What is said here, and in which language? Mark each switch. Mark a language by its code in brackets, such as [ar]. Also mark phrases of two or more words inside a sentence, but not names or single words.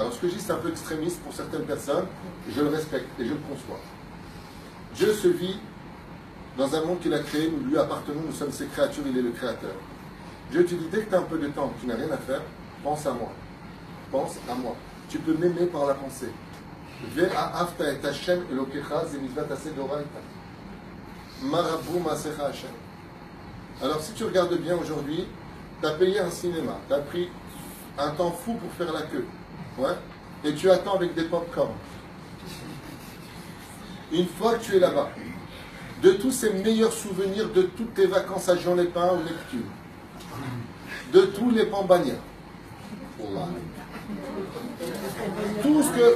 [fr] Alors ce que je dis, c'est un peu extrémiste pour certaines personnes. Je le respecte et je le conçois. Dieu se vit dans un monde qu'il a créé, nous lui appartenons, nous sommes ses créatures, il est le créateur. Dieu te dit, dès que tu as un peu de temps, tu n'as rien à faire, pense à moi. Pense à moi. Tu peux m'aimer par la pensée. [he] ואהבת את ה' אלוקיך, זו מצוות עשה דאורייתא. מה רבו מעשיך ה. [fr] Alors si tu regardes bien aujourd'hui, tu as payé un cinéma, tu as pris un temps fou pour faire la queue, ouais, et tu attends avec des pop-corn. Une fois que tu es là-bas, de tous ces meilleurs souvenirs de toutes tes vacances à Jean-Lépin ou Neptune, de tous les Pambania, tout ce que...